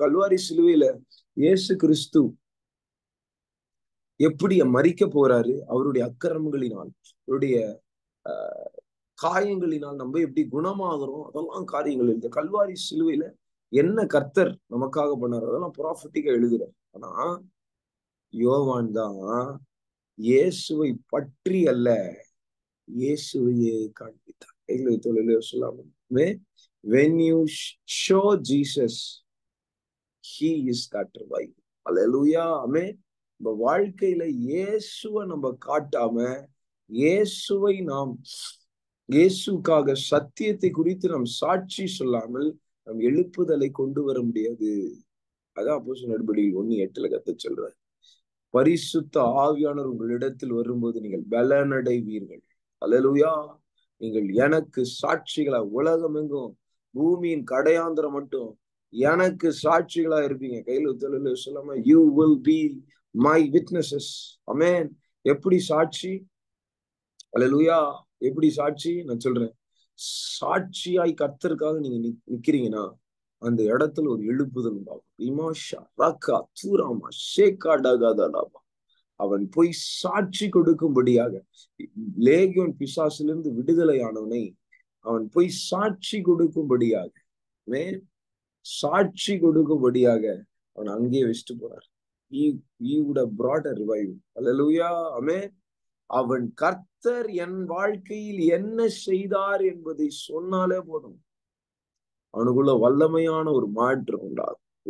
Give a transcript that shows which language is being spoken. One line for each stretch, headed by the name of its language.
Tamil: கல்வாரி சிலுவையில இயேசு கிறிஸ்து எப்படி மரிக்க போறாரு, அவருடைய அக்கிரமங்களினால் அவருடைய காயங்களினால் நம்ம எப்படி குணமாகிறோம், அதெல்லாம் காரியங்கள் எழுத கல்வாரி சிலுவையில என்ன கர்த்தர் நமக்காக பண்ணாரு அதெல்லாம் ப்ராஃபட்டிக்கா எழுதுறாரு. ஆனா யோவான் தான் இயேசுவை பற்றி அல்ல, இயேசுவையே காண்பித்தார். எங்களுக்கு தொழிலே சொல்லாமே,
English: when you show Jesus, he is that revival.
Tamil: அல்லேலூயா. ஆமென். நம்ம வாழ்க்கையில இயேசுவை நம்ம காட்டாம, இயேசுவை நாம் இயேசுக்காக சத்தியத்தை குறித்து நாம் சாட்சி சொல்லாமல் நம் எழுப்புதலை கொண்டு வர முடியாது. அதான் அப்போஸ்தலர் நடபடிகள் 1:8 கத்த சொல்றார். பரிசுத்த ஆவியானவர் உங்களிடத்தில் வரும்போது நீங்கள் பலனடைவீர்கள். அல்லேலூயா. நீங்கள் எனக்கு சாட்சிகளா, உலகம் எங்கும் பூமியின் கடையாந்திரம் மட்டும் எனக்கு சாட்சிகளா இருப்பீங்க. கையில சொல்லாம
English: You will be my witnesses.
Tamil: ஆமென். எப்படி சாட்சி? அல்லேலூயா. எப்படி சாட்சி? நான் சொல்றேன். சாட்சியாய் கர்த்தருக்காக நீங்க நிக்கிறீங்கன்னா அந்த இடத்துல ஒரு எழுப்புதல் உண்டாகும். இமாஷா ராக்கா தூராமா ஷேகா டகாதலாமா. அவன் போய் சாட்சி கொடுக்கும்படியாக, லேகியோன் பிசாசிலிருந்து விடுதலையானவனை அவன் போய் சாட்சி கொடுக்கும்படியாக, சாட்சி கொடுக்கும்படியாக அவன் அங்கேயே வச்சுட்டு போறார்.
English: He would have brought a revival. Hallelujah. Amen.
Tamil: அவன் கர்த்தர் என் வாழ்க்கையில் என்ன செய்தார் என்பதை சொன்னாலே போதும், அவனுக்குள்ள வல்லமையான ஒரு மாற்றம் உண்டாகும்.